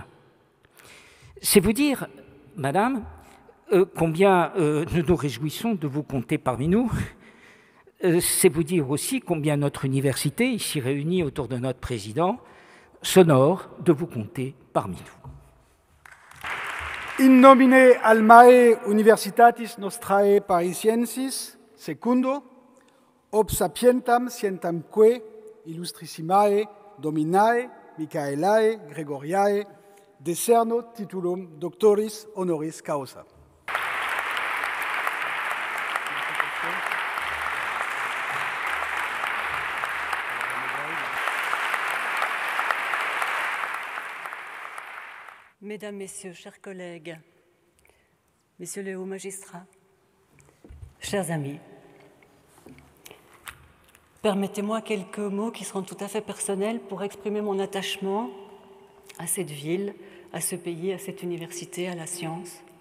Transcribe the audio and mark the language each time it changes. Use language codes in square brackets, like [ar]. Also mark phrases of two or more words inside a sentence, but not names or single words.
[fr] C'est vous dire, madame, combien nous nous réjouissons de vous compter parmi nous. C'est vous dire aussi combien notre université, ici réunie autour de notre président, s'honore de vous compter parmi nous. [la] In nomine almae Universitatis Nostrae Parisiensis, secundo, ob sapientam scientamque illustrissimae Dominae Michaelae Gregoriae decerno titulum doctoris honoris causa. [fr] Mesdames, Messieurs, chers collègues, Messieurs les hauts magistrats, chers amis, permettez-moi quelques mots qui seront tout à fait personnels pour exprimer mon attachement à cette ville, à ce pays, à cette université, à la science.